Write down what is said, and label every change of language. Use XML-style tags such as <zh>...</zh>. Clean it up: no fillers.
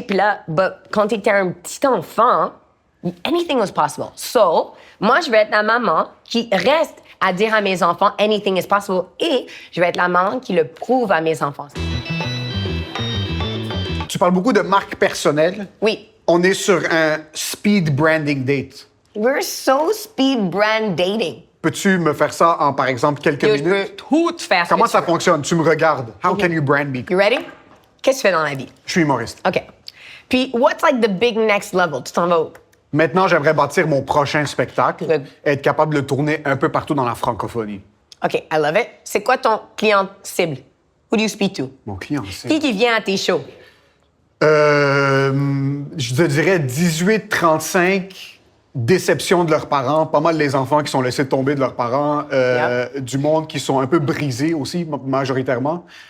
<fr>Puis là, quand tu étais un petit enfant,</fr> <en>anything was possible.</en> <fr>So, moi, je vais être la maman qui reste à dire à mes enfants,</fr> <en>anything is possible,</en> <fr>et je vais être la maman qui le prouve à mes enfants. Tu parles beaucoup de marque personnelle. Oui. On est sur un speed branding date.</fr> <en>We're so speed brand dating.</en> <fr>Peux-tu me faire ça en, par exemple, quelques minutes? Je peux tout faire. Comment ça fonctionne? Tu me regardes.</fr> <en>How can you brand me? You ready?</en> <fr>Qu'est-ce que tu fais dans la vie? Je suis humoriste. OK.</fr> <en>Puis, what's like the big next level?</en> <fr>Tu t'en vas où? Maintenant, j'aimerais bâtir mon prochain spectacle</fr> <en>Good.</en> <fr>et être capable de le tourner un peu partout dans la francophonie.</fr> <en>OK, I love it.</en> <fr>C'est quoi ton client cible?</fr> <en>Who do you speak to?</en> <fr>Mon client, c'est... Qui vient à tes shows? Je te dirais 18-35, déception de leurs parents, pas mal les enfants qui sont laissés tomber de leurs parents, du monde qui sont un peu brisés aussi, majoritairement.</fr>